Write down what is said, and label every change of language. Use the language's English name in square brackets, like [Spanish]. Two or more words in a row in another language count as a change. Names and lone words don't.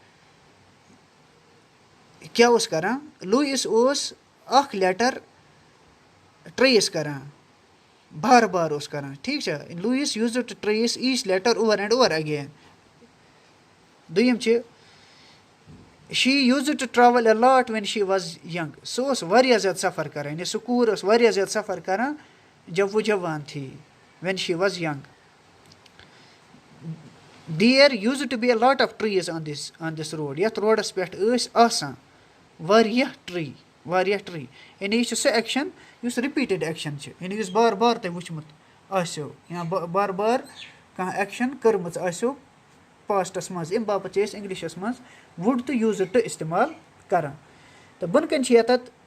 [Kashmiri] کیٛاہ اوس کَران لوٗیِس اوس اَکھ لیٹر ٹرٛیس کَران بار بار اوس کَران ٹھیٖک چھا [English] Louis used to trace each letter over and over again [Kashmiri] دوٚیِم چھِ [English] she used to travel a lot when she was young [Kashmiri] سُہ اوس واریاہ زیادٕ سفر کَران یعنی سُہ کوٗر ٲس واریاہ زیادٕ سفر کَران [Urdu] جب وہ جوان تھی [English] when she was young there used to be a lot of trees on this road [Kashmiri] یَتھ روڈَس پٮ۪ٹھ ٲسۍ آسان واریاہ ٹرٛی یعنی یہِ چھُ سُہ ایٚکشَن یُس [English] repeated action [Kashmiri] چھِ یعنی یُس بار بار تۄہہِ وٕچھمُت آسیو یا بار بار کانٛہہ ایٚکشَن کٔرمٕژ آسیو پاسٹَس منٛز اَمہِ باپَتھ چھِ أسۍ اِنٛگلِشَس منٛز وُڈ تہٕ [English] used to [Kashmiri] اِستعمال کَران تہٕ بۄنہٕ کَنۍ چھِ یَتَتھ